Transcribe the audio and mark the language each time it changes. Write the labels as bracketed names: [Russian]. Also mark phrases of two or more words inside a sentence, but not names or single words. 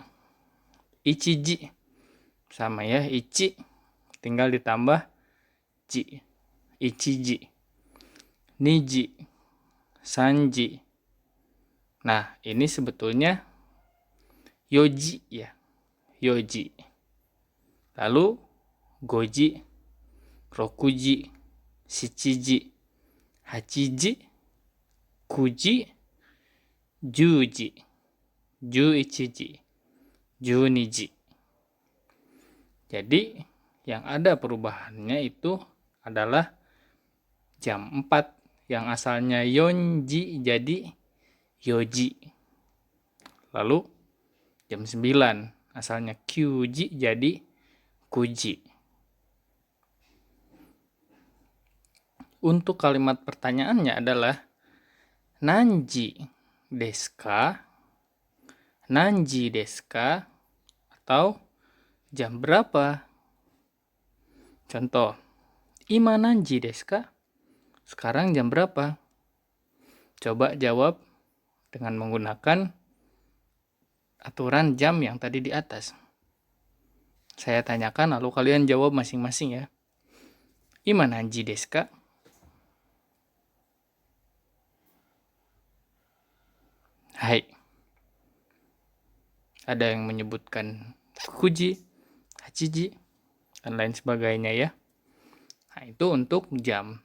[Indonesian] Ichiji sama ya, ichi tinggal ditambah ji. [Japanese] 一時。二時。三時. [Indonesian] Nah, ini sebetulnya yoji ya. [Japanese] 四時. Lalu 五時、六時、七時、八時、九時、十時, 十一時、十二時. [Indonesian] Jadi yang ada perubahannya itu adalah jam 4 yang asalnya yonji jadi yoji. Lalu jam 9 asalnya kyuji jadi kuji. Untuk kalimat pertanyaannya adalah [Japanese] 何時ですか? 何時ですか? [Indonesian] Atau jam berapa? Contoh, [Japanese] 今何時ですか? [Indonesian] Sekarang jam berapa? Coba jawab dengan menggunakan aturan jam yang tadi di atas. Saya tanyakan lalu kalian jawab masing-masing ya. [Japanese] 今何時ですか？はい. [Indonesian] Ada yang menyebutkan kuji, hachiji, dan lain sebagainya ya. Nah, itu untuk jam.